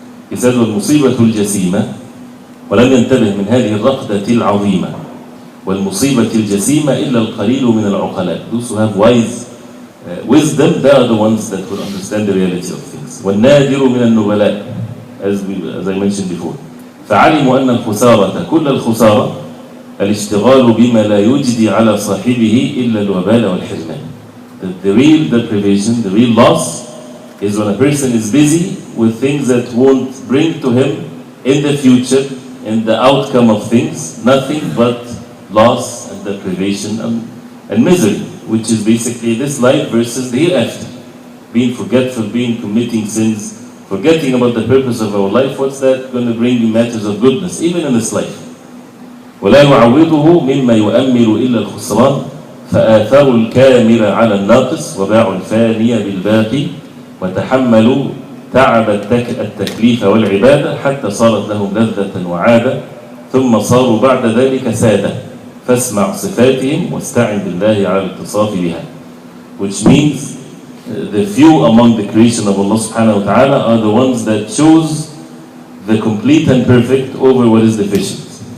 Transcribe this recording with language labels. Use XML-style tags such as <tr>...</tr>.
<en>He said,</en> <ar>وَالْمُصِيبَةُ الْجَسِيمَةُ وَلَمْ يَنْتَبِهْ مِنْ هَذِهِ الرَّقْدَةِ الْعَظِيمَةِ وَالْمُصِيبَةِ الْجَسِيمَةِ إِلَّا الْقَلِيلُ مِنَ الْعُقَلَاءِ.</ar> <en>Those who have wise wisdom, they are the ones that will understand the reality of things.</en> <ar>وَالنَّادِرُ مِنَ النُّبَلَاءِ,</ar> <en>as I mentioned before.</en> <ar>فعلموا أن الخسارة كل الخسارة الاشتغال بما لا يجدي على صاحبه إلا الوبال والحرمان.</ar> <en>The real deprivation, the real loss is when a person is busy with things that won't bring to him in the future, in the outcome of things, nothing but loss and deprivation and misery, which is basically this life versus the hereafter. Being forgetful, committing sins, forgetting about the purpose of our life. What's that going to bring you matters of goodness, even in this life?</en> <ar>ولا يعوضه مما يؤمل إلا الخسران فآثروا الكامل على الناقص وباعوا الفاني بالباقي وتحملوا تعب التكليف والعبادة حتى صارت لهم لذة وعادة ثم صاروا بعد ذلك سادة فاسمع صفاتهم واستعن بالله على الاتصاف بها.</ar> <en>Which means the few among the creation of Allah subhanahu wa ta'ala are the ones that chose the complete and perfect over what is deficient.</en>